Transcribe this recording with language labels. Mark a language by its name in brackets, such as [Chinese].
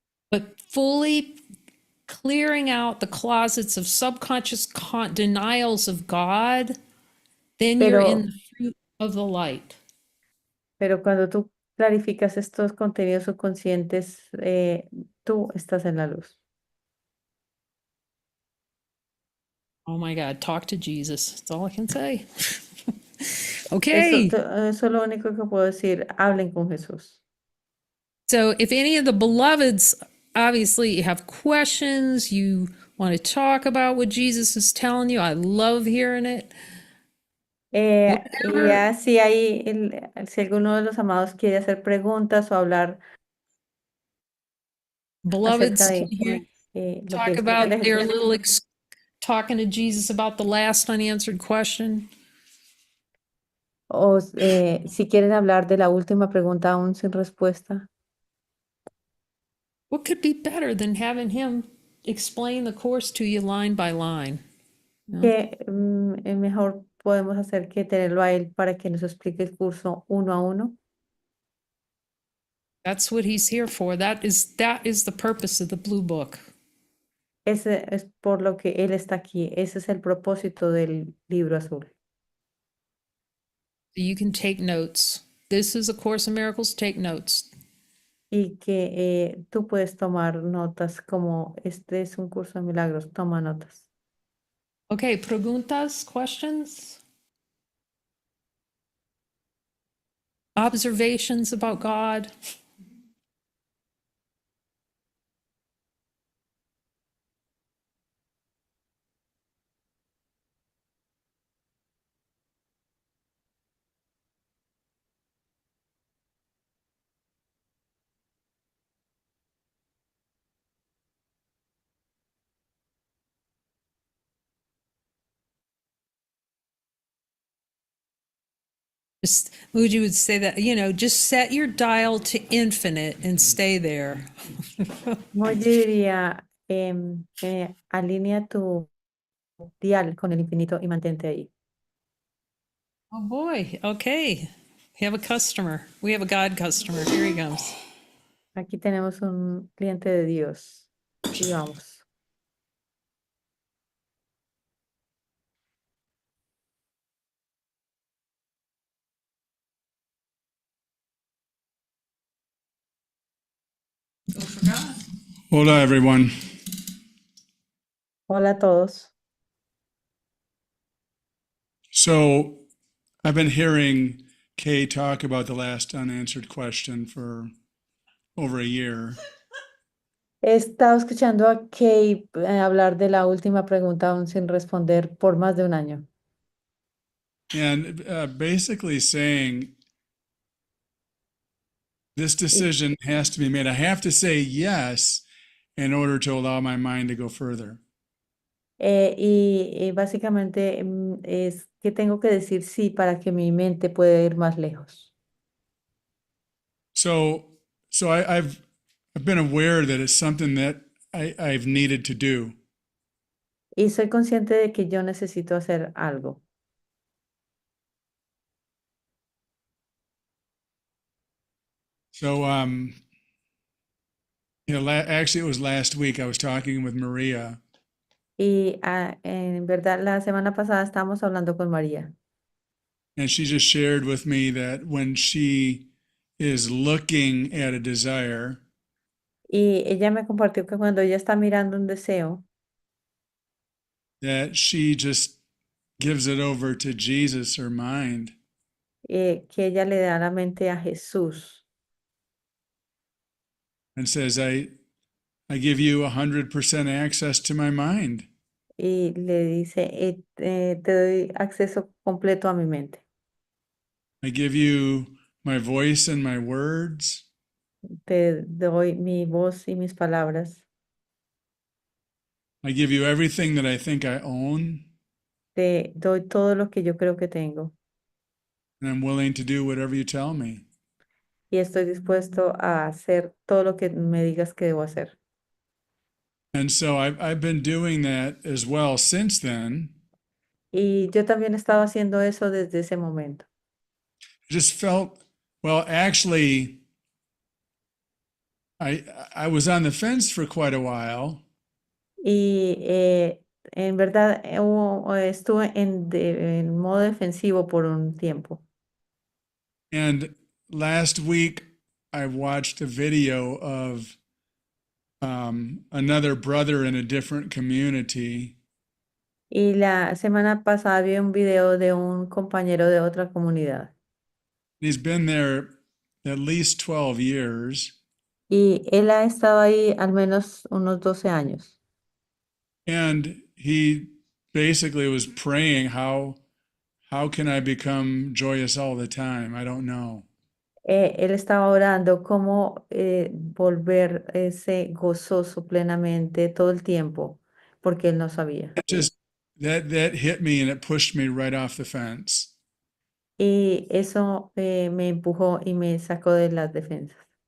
[English] But fully clearing out the closets of subconscious denials of God, then you're in [Spanish] Pero, [English] the fruit of the light. [Spanish] pero cuando tú clarificas estos contenidos subconscientes, tú estás en la luz. [English] Oh my God, talk to Jesus. That's all I can say. [Spanish] Eso, [English] Okay. [Spanish] eso es lo único que puedo decir. Hablen con Jesús. [English] So if any of the beloveds obviously have questions, you want to talk about what Jesus is telling you, I love hearing it. [Spanish] Y ya si hay, si alguno de los amados quiere hacer preguntas o hablar acerca [English] Beloveds, can [Spanish] de [English] you [Spanish] lo que [English] talk [Spanish] él quiere [English] about their [Spanish] Jesús, [English] little talking to Jesus about the last unanswered question? [Spanish] o si quieren hablar de la última pregunta aún sin respuesta, [English] What could be better than having him explain the course to you line by line? [Spanish] No? ¿qué mejor podemos hacer que tenerlo a él para que nos explique el curso uno a uno? [English] That's what he's here for. That is the purpose of the blue book. [Spanish] Ese es por lo que él está aquí. Ese es el propósito del libro azul. [English] You can take notes. This is a Course in Miracles. Take notes. [Spanish] Y que tú puedes tomar notas como este es un curso de milagros, toma notas. [English] Okay, [Spanish] preguntas, [English] questions, observations about God. Just Muji would say that, just set your dial to infinite and stay there. [Spanish] No, yo diría, alinea tu dial con el infinito y mantente ahí. [English] Oh boy, okay. We have a customer. We have a God customer. Here he comes. [Spanish] Aquí tenemos un cliente de Dios. Y vamos. [English] Go for God. Hola, everyone. [Spanish] Hola a todos. [English] So I've been hearing Cay talk about the last unanswered question for over a year. [Spanish] He estado escuchando a Kay hablar de la última pregunta aún sin responder por más de un año. [English] And basically saying this decision has to be made. I have to say yes in order to allow my mind to go further. [Spanish] Y básicamente es que tengo que decir sí para que mi mente pueda ir más lejos. [English] So I've been aware that it's something that I've needed to do. [Spanish] Y soy consciente de que yo necesito hacer algo. [English] So actually it was last week I was talking with Maria. [Spanish] Y en verdad la semana pasada estábamos hablando con María. [English] And she just shared with me that when she is looking at a desire, [Spanish] Y ella me compartió que cuando ella está mirando un deseo, [English] that she just gives it over to Jesus, her mind, [Spanish] que ella le da la mente a Jesús [English] and says, I give you 100% access to my mind. [Spanish] y le dice, te doy acceso completo a mi mente. [English] I give you my voice and my words. [Spanish] Te doy mi voz y mis palabras. [English] I give you everything that I think I own. [Spanish] Te doy todo lo que yo creo que tengo. [English] And I'm willing to do whatever you tell me. [Spanish] Y estoy dispuesto a hacer todo lo que me digas que debo hacer. [English] And so I've been doing that as well since then. [Spanish] Y yo también he estado haciendo eso desde ese momento. [English] I just felt, well, actually, I was on the fence for quite a while. [Spanish] Y en verdad estuve en modo defensivo por un tiempo. [English] And last week I watched a video of another brother in a different community, [Spanish] Y la semana pasada vi un video de un compañero de otra comunidad. [English] he's been there at least 12 years, [Spanish] Y él ha estado ahí al menos unos 12 años. [English] and he basically was praying, how can I become joyous all the time? I don't know. [Spanish] Él estaba orando cómo volver ese gozoso plenamente todo el tiempo, porque él no sabía. [English] Just that hit me and it pushed me right off the fence. [Spanish] Y eso me empujó y me sacó de las defensas.